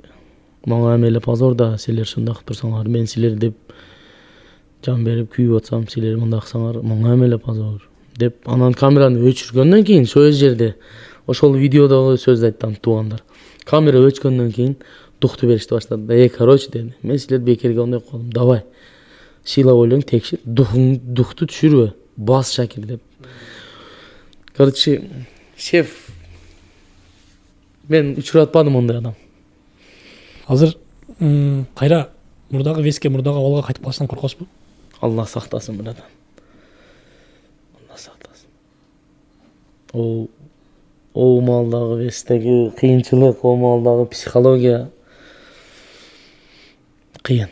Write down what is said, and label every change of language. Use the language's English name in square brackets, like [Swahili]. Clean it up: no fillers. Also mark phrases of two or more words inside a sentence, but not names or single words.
[Kyrgyz] Мага эми эле позор да, силер ушундай кылып турсаңар, мен силер деп жан берип күйүп атсам, силер мындай кылсаңар, мага эми эле позор деп. Анан камераны өчүргөндөн кийин ошол жерде ошол видеодогу сөздү айттым туугандар. Камера өчкөндөн кийин дукту беришти баштады. Короче деди, мен силерди бекерге ондай кылдым. Давай. Сыйлап ойлоң, текшир, дукту түшүрбө, бас Шакир деп. Короче, шеф мен учуратпадым ондай адам. Азыр кайра мурдагы веске, мурдагы абалга кайтып калсаң коркосузбу? Алла сактасын братан. Алла сактасын. О маалдагы вестеги кыйынчылык, о маалдагы психология кыйын.